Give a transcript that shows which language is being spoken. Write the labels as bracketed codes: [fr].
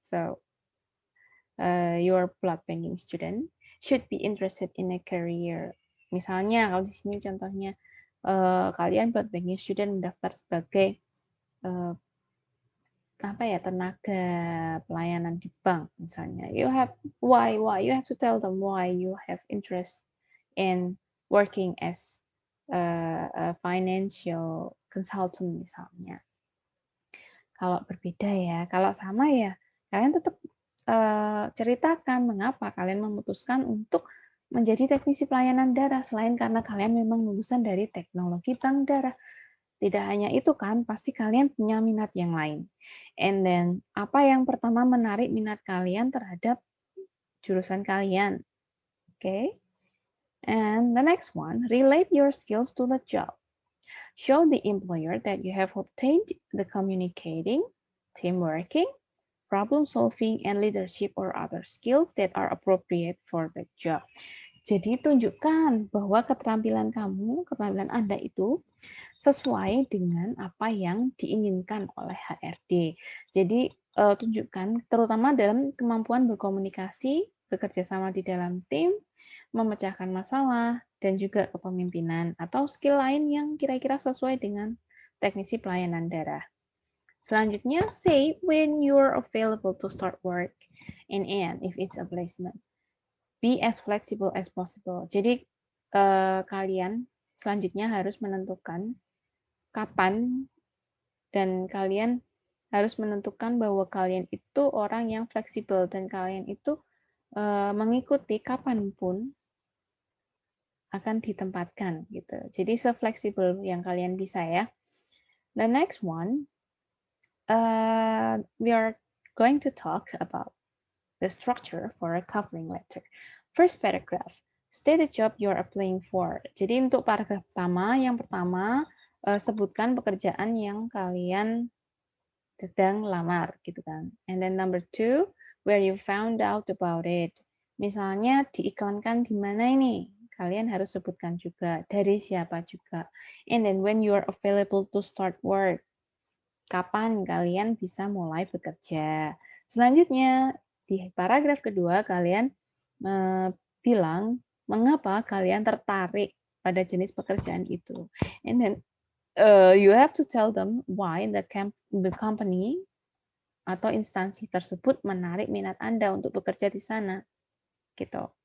[en] So your blood banking student should be interested in a career. [id] Misalnya kalau di sini contohnya kalian blood banking student mendaftar sebagai tenaga pelayanan di bank misalnya. [en] You have why you have to tell them why you have interest in working as a financial consultant misalnya. [id] Kalau berbeda ya, kalau sama ya kalian tetap ceritakan mengapa kalian memutuskan untuk menjadi teknisi pelayanan darah selain karena kalian memang lulusan dari teknologi bank darah. Tidak hanya itu kan, pasti kalian punya minat yang lain. [en] And then, [id] apa yang pertama menarik minat kalian terhadap jurusan kalian? Okay. [en] And the next one, relate your skills to the job. Show the employer that you have obtained the communicating, team working, problem solving, and leadership or other skills that are appropriate for the job. [id] Jadi tunjukkan bahwa keterampilan Anda itu sesuai dengan apa yang diinginkan oleh HRD. Jadi tunjukkan terutama dalam kemampuan berkomunikasi, bekerja sama di dalam tim, memecahkan masalah, dan juga kepemimpinan atau skill lain yang kira-kira sesuai dengan teknisi pelayanan darah. Selanjutnya, [en] say when you're available to start work and if it's a placement. Be as flexible as possible. [id] Jadi kalian selanjutnya harus menentukan kapan dan kalian harus menentukan bahwa kalian itu orang yang fleksibel dan kalian itu mengikuti kapanpun akan ditempatkan gitu. Jadi se-fleksibel yang kalian bisa ya. [en] The next one, we are going to talk about the structure for a covering letter. First paragraph, state the job you're applying for. [id] Jadi untuk paragraf pertama, yang pertama sebutkan pekerjaan yang kalian sedang lamar gitu kan. [en] And then number 2, where you found out about it. [id] Misalnya diiklankan di mana ini? Kalian harus sebutkan juga dari siapa juga. [en] And then when you are available to start work. [id] Kapan kalian bisa mulai bekerja? Selanjutnya di paragraf kedua kalian bilang mengapa kalian tertarik pada jenis pekerjaan itu. [en] And then you have to tell them why the company [id] atau instansi tersebut menarik minat Anda untuk bekerja di sana. Gitu.